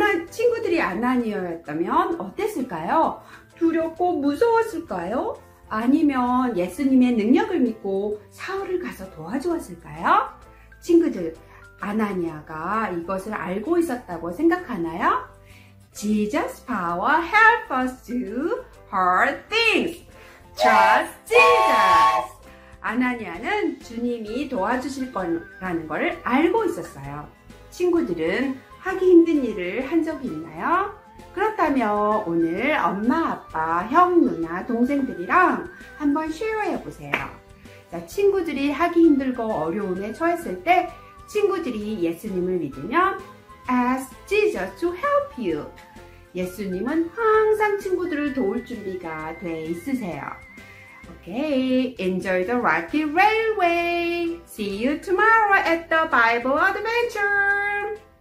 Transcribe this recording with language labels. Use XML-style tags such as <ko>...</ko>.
<ko>친구들이 아나니아였다면 어땠을까요? 두렵고 무서웠을까요? 아니면 예수님의 능력을 믿고 사울을 가서 도와주었을까요? 친구들, 아나니아가 이것을 알고 있었다고 생각하나요?</ko> <en>Jesus' power help us do hard things. Trust Jesus.</en> <ko>아나니아는 주님이 도와주실 거라는 걸 알고 있었어요. 친구들은 하기 힘든 일을 한 적이 있나요? 그렇다면 오늘 엄마, 아빠, 형, 누나, 동생들이랑 한번 쉐어해 보세요. 자, 친구들이 하기 힘들고 어려움에 처했을 때 친구들이 예수님을 믿으면</ko> <en>Ask Jesus to help you.</en> <ko>예수님은 항상 친구들을 도울 준비가 돼 있으세요.</ko> <en>Okay, enjoy the rocky railway. See you tomorrow at the Bible adventure.</en>